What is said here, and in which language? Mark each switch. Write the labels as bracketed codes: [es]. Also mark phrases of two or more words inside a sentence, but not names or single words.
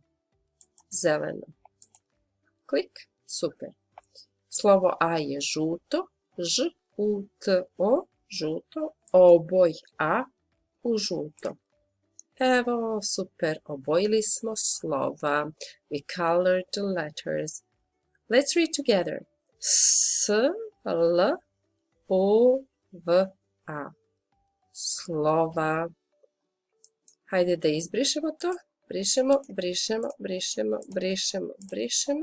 [sr] Zeleno. Klik. Super. Slovo A je žuto. Ž, U, T, O. Žuto. Oboj A u žuto. Evo, super. Obojili smo slova. [en] We colored the letters. Let's read together. [sr] S, L, O, V, A. Slova. Hajde da izbrišemo to. Brišemo, brišemo, brišemo, brišemo, brišemo.